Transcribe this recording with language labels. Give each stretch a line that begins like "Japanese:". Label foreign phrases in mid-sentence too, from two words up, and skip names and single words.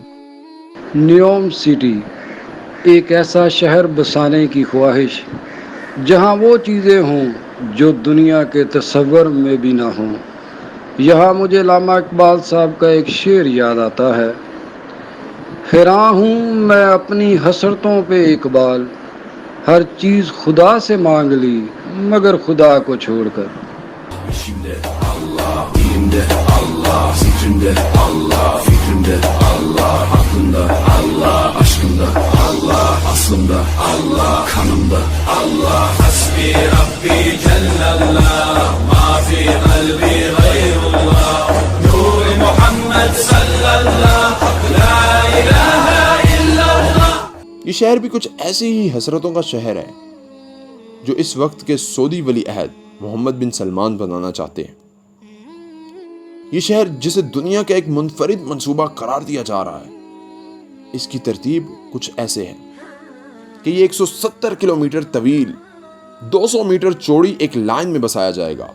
Urdu: نیوم سٹی، ایک ایسا شہر بسانے کی خواہش جہاں وہ چیزیں ہوں جو دنیا کے تصور میں بھی نہ ہوں۔ یہاں مجھے علامہ اقبال صاحب کا ایک شعر یاد آتا ہے: حیراں ہوں میں اپنی حسرتوں پہ اقبال، ہر چیز خدا سے مانگ لی مگر خدا کو چھوڑ کر۔
Turkish: İşimde Allah, dilimde Allah, zikrimde Allah, fikrimde Allah, aklımda Allah, aşkımda Allah, aslımda Allah, kanımda Allah.
Arabic: حسبي ربي جل الله، ما في قلبي غير الله، نور محمد صلى الله، لا إله إلا الله.
Urdu: یہ شہر بھی کچھ ایسی ہی حسرتوں کا شہر ہے جو اس وقت کے سعودی ولی عہد محمد بن سلمان بنانا چاہتے ہیں۔ یہ شہر جسے دنیا کا ایک منفرد منصوبہ قرار دیا جا رہا ہے، اس کی ترتیب کچھ ایسے ہے کہ یہ 170 کلومیٹر طویل 200 میٹر چوڑی ایک لائن میں بسایا جائے گا۔